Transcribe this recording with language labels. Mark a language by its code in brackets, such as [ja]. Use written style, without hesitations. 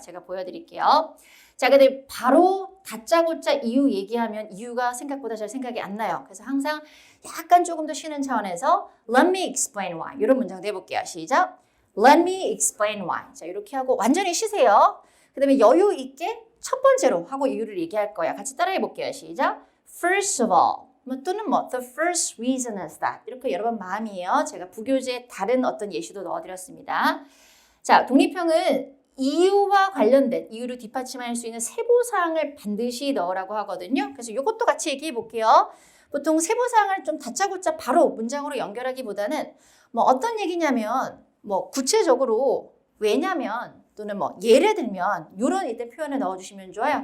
[ko] 제가 보여드릴게요. 자, 근데 바로 다짜고짜 이유 얘기하면 이유가 생각보다 잘 생각이 안 나요. 그래서 항상 약간 조금 더 쉬는 차원에서 [en] Let me explain why [ko] 이런 문장도 해볼게요. 시작. [en] Let me explain why. [ko] 자, 이렇게 하고 완전히 쉬세요. 그 다음에 여유 있게 첫 번째로 하고 이유를 얘기할 거야. 같이 따라해 볼게요. 시작. [en] First of all. [ko] 또는 [en] the first reason is that. [ko] 이렇게 여러분 마음이에요. 제가 부교재에 다른 어떤 예시도 넣어드렸습니다. 자, 독립형은 이유와 관련된 이유를 뒷받침할 수 있는 세부사항을 반드시 넣으라고 하거든요. 그래서 이것도 같이 얘기해 볼게요. 보통 세부사항을 좀 다짜고짜 바로 문장으로 연결하기보다는 뭐 어떤 얘기냐면 뭐 구체적으로 왜냐면 또는 뭐 예를 들면 이런 이때 표현을 넣어주시면 좋아요.